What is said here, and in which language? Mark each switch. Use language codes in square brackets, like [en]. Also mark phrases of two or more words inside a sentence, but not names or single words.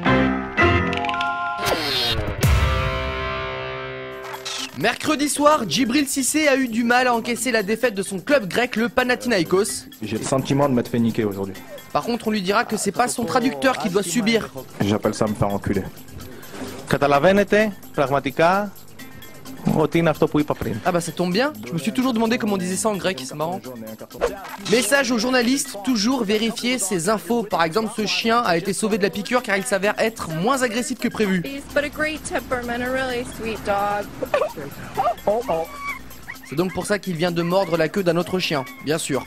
[fr] Mercredi soir, Djibril Cissé a eu du mal à encaisser la défaite de son club grec, le Panathinaikos. J'ai le sentiment de m'être fait niquer aujourd'hui. Par contre, on lui dira que c'est pas son traducteur qui doit subir. J'appelle ça me faire enculer. [el] Καταλαβαίνετε πραγματικά ότι είναι αυτό που είπα πριν. [fr] Ah bah ça tombe bien, je me suis toujours demandé comment on disait ça en grec, c'est marrant. Message aux journalistes, toujours vérifier ses infos. Par exemple, ce chien a été sauvé de la piqûre car il s'avère être moins agressif que prévu. C'est donc pour ça qu'il vient de mordre la queue d'un autre chien, bien sûr.